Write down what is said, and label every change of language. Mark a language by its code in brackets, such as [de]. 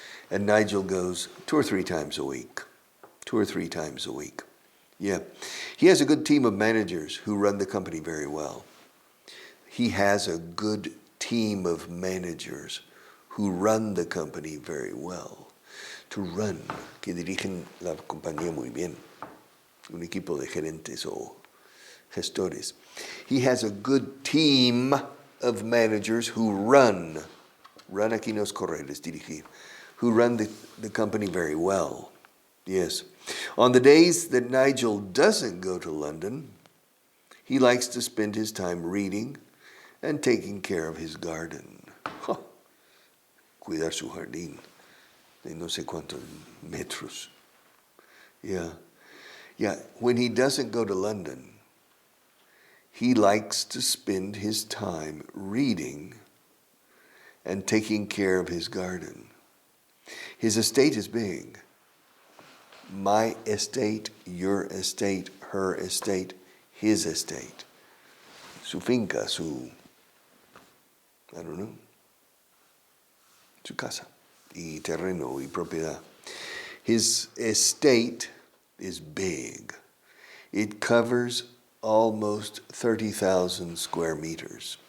[en] And Nigel goes 2 or 3 times a week. 2 or 3 times a week. Yeah. He has a good team of managers who run the company very well. He has a good team of managers who run the company very well. To run, [es] que dirigen la compañía muy bien. Un equipo de gerentes o gestores. [en] He has a good team of managers who run [es] aquí no es correr, es dirigir, [en] who run the company very well. Yes. On the days that Nigel doesn't go to London, he likes to spend his time reading and taking care of his garden. [es] Cuidar su jardín de no sé cuántos metros. [en] Yeah. When he doesn't go to London, he likes to spend his time reading and taking care of his garden. His estate is big. My estate, your estate, her estate, his estate. [es] Su finca, su casa y terreno y propiedad. [en] His estate is big. It covers almost 30,000 square meters.